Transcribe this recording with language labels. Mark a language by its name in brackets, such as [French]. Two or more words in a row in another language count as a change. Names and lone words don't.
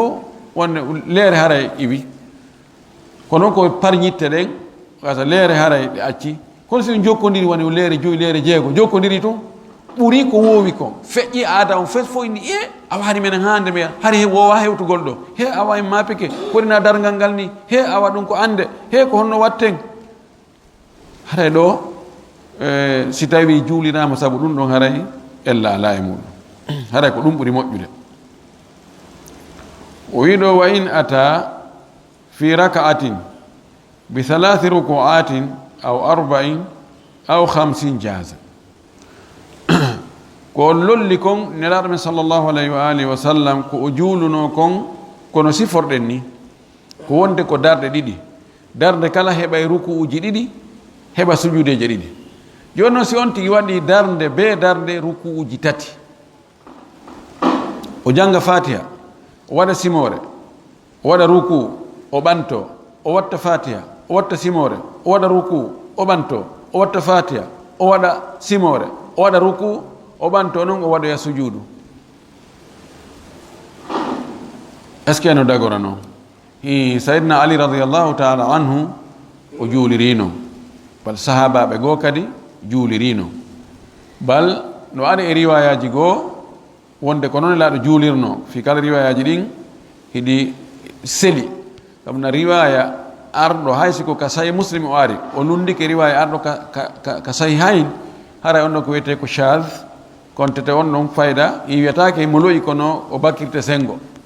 [Fula] fof wonde leere haray iwi kono ko parñitte ɗen gasa leere haray ɗe acci kono si jokkodiri woni leere joyi leere jeego jokkodiri tun ɓuri ko wowi ko feƴƴi aada on fes fof indi a wari menen hande mbiya hari wowa hewtugol ɗo he awa en mapike korina dargal ngal ni he awa ɗum ko ande he ko honno watten haray ɗo si tawi juulirama saabu ɗum ɗon haray ella ala e muɗum haray ko ɗum ɓuri moƴƴude o wiɗo [Arabic] wa in ata fi raka'atin bi 3 ruku'atin aw 40 aw 50 [Fula] jaza ko lolli kon nelaɗo men [Arabic] sallllahu alayhi wa alihi wa sallam [Fula] ko o juuluno kon kono siforɗen ni ko wonde ko darde ɗiɗi darde kala heɓa ruku'uji ɗiɗi heɓa sujudeje ɗiɗi joni noon si on tigi waɗi darde be darde ruku'uji tati o janga fatiha o waɗa simore o waɗa ruku o ɓanto o watta fatiha o watta simore o waɗa ruku o ɓanto o watta fatiha o waɗa simore o waɗa ruku o ɓanto noon o waɗoya sujudu [French] est ce que [Fula] no dagora noon sayidna ali [Arabic] radiallahu taala anhu [Fula] o juulirino bal sahabaɓe goo kadi juulirino bal no ari e riwayaji goo wonde ko noon laaɗo juulirno fi kala riwayaji ɗin hiɗi seli kam na riwaya arɗo hay siko ka sahih muslim o ari o lundike riwaya arɗo ka sahihayn haray on ɗon ko wiyete ko chage kontete on ɗon fayda wiyatake mo loyi kono o bakkirte sengo